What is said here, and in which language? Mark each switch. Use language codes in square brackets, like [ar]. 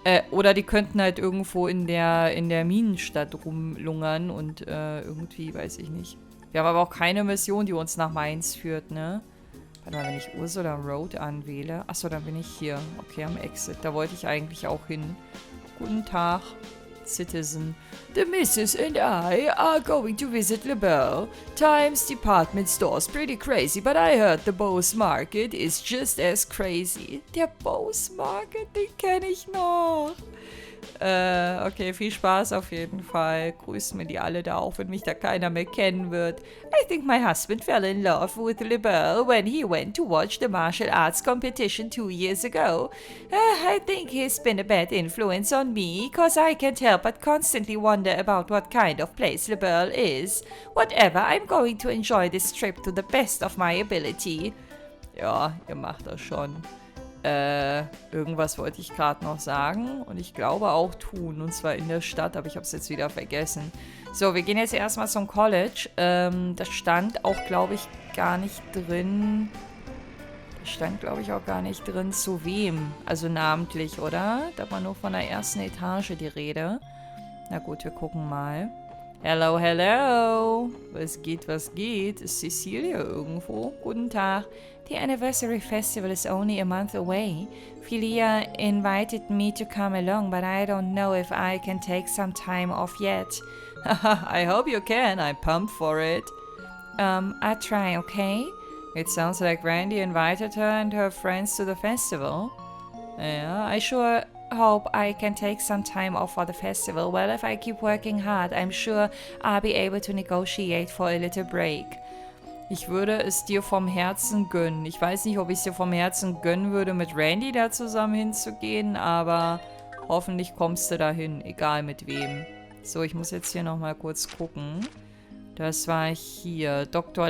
[de] Oder die könnten halt irgendwo in der Minenstadt rumlungern und irgendwie, weiß ich nicht. Wir haben aber auch keine Mission, die uns nach Mainz führt, ne? Warte mal, wenn ich Ursula Road anwähle. Achso, dann bin ich hier. Okay, am Exit. Da wollte ich eigentlich auch hin. Guten Tag, Citizen. [en] The Missus and I are going to visit LaBelle. Times department store's pretty crazy, but I heard the Bose Market is just as crazy. [de] Der Bose Market, den kenne ich noch. Okay, viel Spaß auf jeden Fall. Grüßen mir die alle da, auch wenn mich da keiner mehr kennen wird. [en] I think my husband fell in love with LaBelle when he went to watch the martial arts competition 2 years ago. I think he's been a bad influence on me, cause I can't help but constantly wonder about what kind of place LaBelle is. Whatever, I'm going to enjoy this trip to the best of my ability. [de] Ja, ihr macht das schon. Irgendwas wollte ich gerade noch sagen und ich glaube auch tun, und zwar in der Stadt, aber ich habe es jetzt wieder vergessen. So, wir gehen jetzt erstmal zum College. Das stand auch, glaube ich, gar nicht drin. Das stand, glaube ich, auch gar nicht drin, zu wem. Also namentlich, oder? Da war nur von der ersten Etage die Rede. Na gut, wir gucken mal. [en] Hello, hello. [de] Was geht, was geht? Ist Cecilia irgendwo? Guten Tag. [en] The anniversary festival is only a month away. Philia invited me to come along, but I don't know if I can take some time off yet. I hope you can. I'm pumped for it. I'll try, okay? It sounds like Randy invited her and her friends to the festival. Yeah, I sure hope I can take some time off for the festival. Well, if I keep working hard, I'm sure I'll be able to negotiate for a little break. [de] Ich würde es dir vom Herzen gönnen. Ich weiß nicht, ob ich es dir vom Herzen gönnen würde, mit Randy da zusammen hinzugehen, aber hoffentlich kommst du dahin, egal mit wem. So, ich muss jetzt hier nochmal kurz gucken. Das war hier. Dr.